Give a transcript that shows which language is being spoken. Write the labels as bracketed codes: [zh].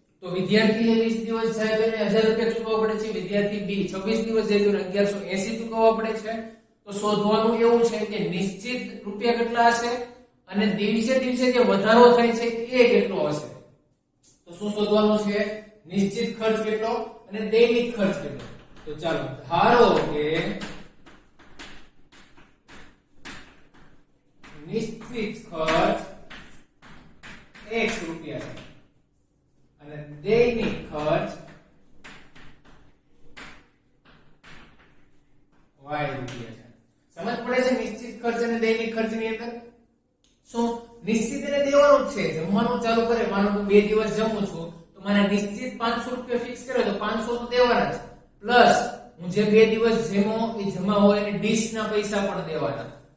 [gu] તો વિદ્યાર્થી 20 દિવસ જાય તો એને 1000 રૂપિયા ચૂકવવા પડે છે, વિદ્યાર્થી B 26 દિવસ જાય તો 1180 ચૂકવવા પડે છે। તો શોધવાનું એવું છે કે નિશ્ચિત રૂપિયા કેટલા હશે અને દિવસે દિવસે જે વધારો થાય છે એ કેટલો હશે। તો શું શોધવાનું છે? નિશ્ચિત ખર્ચ કેટલો અને દૈનિક ખર્ચ કેટલો। [hi] तो चलो धारो के निश्चित खर्च x रुपया है [gu] અને દૈનિક ખર્ચ y રૂપિયા છે। સમજ પડે છે નિશ્ચિત ખર્ચ અને દૈનિક ખર્ચની અંદર? શું નિશ્ચિત એને દેવાનું જ છે, જમવાનું ચાલુ કરે, માનો હું 2 દિવસ જમું છું તો મને નિશ્ચિત 500 રૂપિયા ફિક્સ કર્યો તો 500 તો દેવાના છે, પ્લસ હું જે 2 દિવસ જેમો એ જમા હોય અને ડીશ ના પૈસા પણ દેવાના।